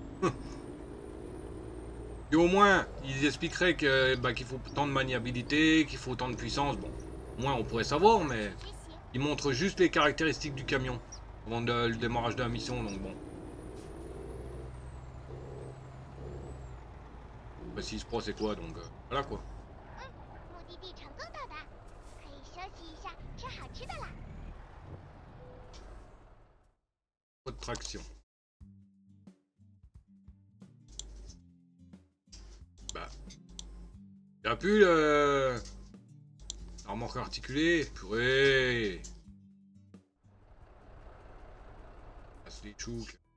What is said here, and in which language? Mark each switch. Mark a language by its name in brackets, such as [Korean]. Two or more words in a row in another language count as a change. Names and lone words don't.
[French] Et au moins, ils expliqueraient que qu'il faut tant de maniabilité, qu'il faut tant de puissance. Bon, au moins on pourrait savoir, mais [Chinese] 直行， [French] ils montrent juste les caractéristiques du camion avant le démarrage de la mission, donc bon. Bah 6 Pro c'est quoi, donc voilà quoi. [Chinese] 目的地成功到达，可以休息一下，吃好吃的啦。 [French] Pas de traction. Bah. Y'a plus le. La remorque articulée. Purée. Passe les chouks.